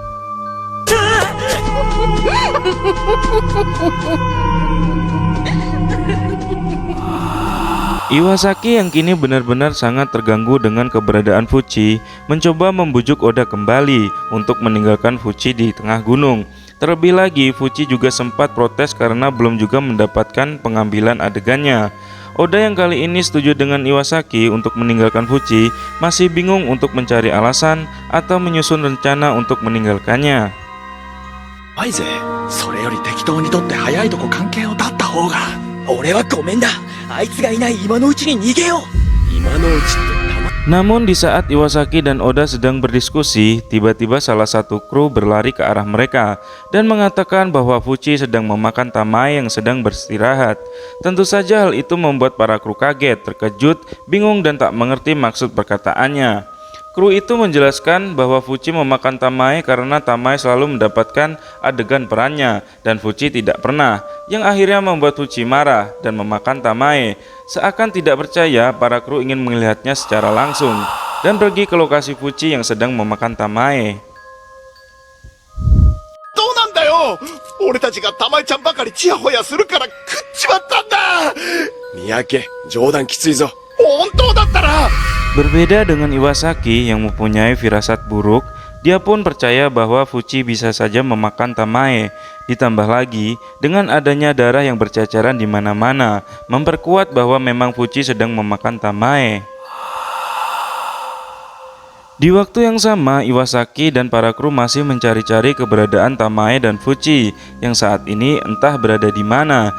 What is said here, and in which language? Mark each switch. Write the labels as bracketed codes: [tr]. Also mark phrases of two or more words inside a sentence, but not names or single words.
[id] Iwasaki yang kini benar-benar sangat terganggu dengan keberadaan Fuji mencoba membujuk Oda kembali untuk meninggalkan Fuji di tengah gunung. Terlebih lagi, Fuji juga sempat protes karena belum juga mendapatkan pengambilan adegannya. Oda yang kali ini setuju dengan Iwasaki untuk meninggalkan Fuji masih bingung untuk mencari alasan atau menyusun rencana untuk meninggalkannya. [ja] アイゼ、それより適当にとって早いとこ関係を断った方が。俺はごめんだ。あいつがいない今のうちに逃げよう。今のうちってたま。 [id] Namun di saat Iwasaki dan Oda sedang berdiskusi, tiba-tiba salah satu kru berlari ke arah mereka dan mengatakan bahwa Fuji sedang memakan Tamae yang sedang beristirahat. Tentu saja hal itu membuat para kru kaget, terkejut, bingung dan tak mengerti maksud perkataannya. Kru itu menjelaskan bahwa Fuji memakan Tamae karena Tamae selalu mendapatkan adegan perannya dan Fuji tidak pernah, yang akhirnya membuat Fuji marah dan memakan Tamae. Seakan tidak percaya, para kru ingin melihatnya secara langsung dan pergi ke lokasi Fuji yang sedang memakan Tamae. [ja] どうなんだよ。俺たちがたまえちゃんばかりチヤホヤするから食っちまったんだ。三宅、冗談きついぞ。本当だったら。 [id] Berbeda dengan Iwasaki yang mempunyai firasat buruk, dia pun percaya bahwa Fuji bisa saja memakan Tamae. Ditambah lagi, dengan adanya darah yang berceceran di mana-mana, memperkuat bahwa memang Fuji sedang memakan Tamae. Di waktu yang sama, Iwasaki dan para kru masih mencari-cari keberadaan Tamae dan Fuji yang saat ini entah berada di mana.